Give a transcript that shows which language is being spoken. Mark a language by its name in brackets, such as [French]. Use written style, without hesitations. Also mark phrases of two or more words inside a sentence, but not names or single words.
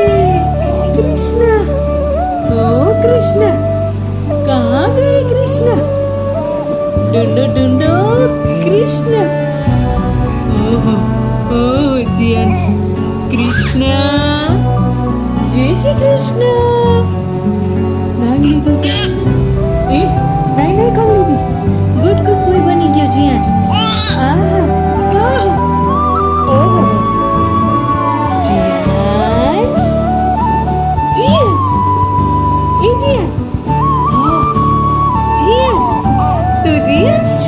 [Hindi] कृष्णा, ओ कृष्णा, कहाँ गए कृष्णा? ढूंढो ढूंढो कृष्णा। ओह ओह जियान, कृष्णा, जय श्री कृष्ण। [Gujarati] नाम લીધું તે? એ નાઈ નાઈ કરી લીધી. [English] good good boy [Gujarati] બની ગયો જીયાન. આહા આહા. ઓહો જીયાન, જીયાન, એ જીયાન. હા જીયાન, તું જીયાન છો?